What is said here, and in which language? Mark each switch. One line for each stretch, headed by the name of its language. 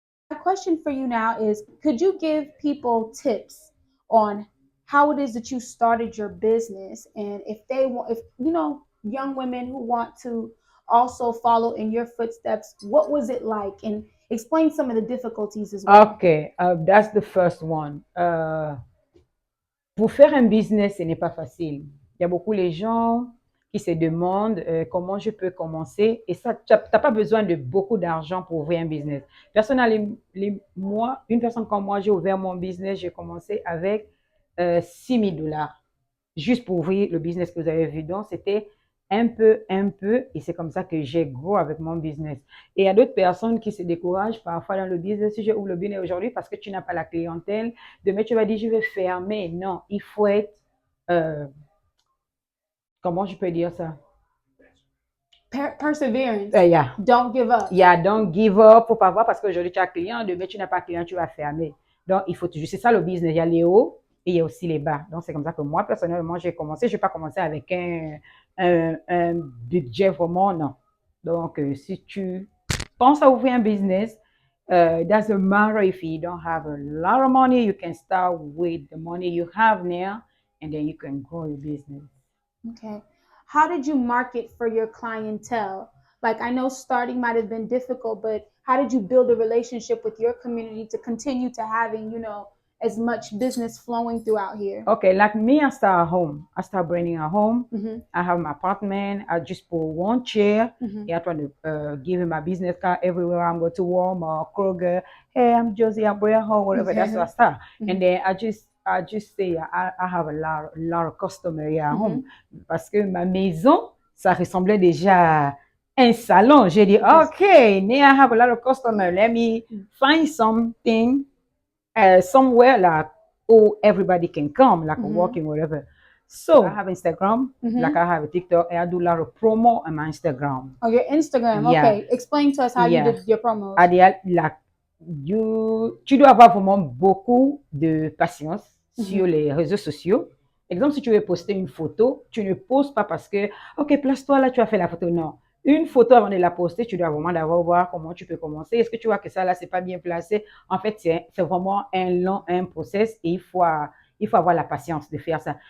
English: My question for you now is, could you give people tips on how it is that you started your business, and if they want, if young women who want to also follow in your footsteps, what was it like, and explain some of the difficulties as well. Okay, that's the first one.
French: Pour faire un business, ce n'est pas facile. Il y a beaucoup de gens qui se demandent comment je peux commencer. Et ça, tu n'as pas besoin de beaucoup d'argent pour ouvrir un business. Personnellement, moi, une personne comme moi, j'ai ouvert mon business, j'ai commencé avec 6 000 dollars juste pour ouvrir le business que vous avez vu. Donc, c'était un peu, et c'est comme ça que j'ai gros avec mon business. Et il y a d'autres personnes qui se découragent parfois dans le business. Si je ouvre le business aujourd'hui parce que tu n'as pas la clientèle, demain tu vas dire je vais fermer. Non, il faut être, euh, comment je peux dire ça?
English: Perseverance. Yeah. Don't give up. Yeah, don't give up.
French: Faut pas voir parce qu'aujourd'hui tu as client, demain tu n'as pas client, tu vas fermer. Donc, il faut toujours, c'est ça le business. Il y a les hauts et il y a aussi les bas. Donc, c'est comme ça que moi, personnellement, j'ai commencé. Je n'ai pas commencé avec un budget vraiment, non. Donc, si tu penses à ouvrir un business,
English: it doesn't matter if you don't have a lot of money, you can start with the money you have now and then you can grow your business. Okay. How did you market for your clientele? Like, I know starting might have been difficult, but how did you build a relationship with your community to continue to having, as much business flowing throughout here? Okay, like me, I start at home. I start branding at home. Mm-hmm. I have my apartment. I just put one chair. Mm-hmm. I try to give him my business card everywhere I'm going to Walmart, Kroger. Hey, I'm Josie, I'm Brea Hall, whatever. That's what I start. Mm-hmm. And then I just say I have a lot of customers here at home.
French: Parce que ma maison, ça ressemblait déjà à un salon. J'ai dit,
English: okay, now I have a lot of customers. Let me find something somewhere like everybody can come, like walking, whatever. So I have Instagram, like I have a TikTok, and I do a lot of promo on my Instagram. Oh, your Instagram. Yeah. Okay. Explain to us how you did your promos.
French: Like tu dois avoir vraiment beaucoup de patience sur les réseaux sociaux. Exemple, si tu veux poster une photo, tu ne postes pas parce que, OK, place-toi là, tu as fait la photo. Non. Une photo avant de la poster, tu dois vraiment d'abord voir comment tu peux commencer. Est-ce que tu vois que ça là, c'est pas bien placé? En fait, c'est vraiment un process et il faut avoir la patience de faire ça.